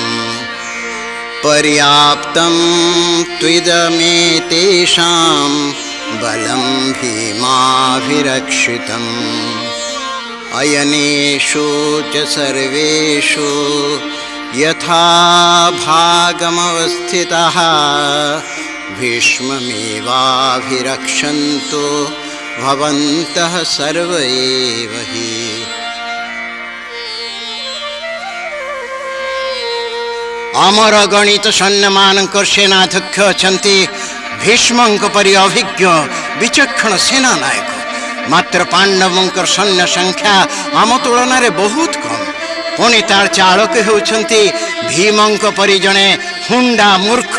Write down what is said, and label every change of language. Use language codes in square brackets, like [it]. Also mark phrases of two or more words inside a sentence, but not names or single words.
[sa] पर्याप्तं त्विदमेतेषां बलं भीमाभिरक्षितम् अयनेषु च सर्वेषु यथा भागमवस्थितः भीष्ममेवाभिरक्षन्तु भवन्तः सर्व एव हि। [or] ଆମର ଅଗଣିତ ସୈନ୍ୟ ମାନଙ୍କର ସେନାଧ୍ୟକ୍ଷ ଅଛନ୍ତି ଭୀଷ୍ମଙ୍କ ପରି ଅଭିଜ୍ଞ ବିଚକ୍ଷଣ ସେନା ନାୟକ। ମାତ୍ର ପାଣ୍ଡବଙ୍କର ସୈନ୍ୟ ସଂଖ୍ୟା ଆମ ତୁଳନା ରେ ବହୁତ କମ। ପୁଣି ତାର ଚାଳକ ହେଉଛନ୍ତି ଭୀମଙ୍କ ପରି ଜଣେ ହୁଣ୍ଡା ମୂର୍ଖ।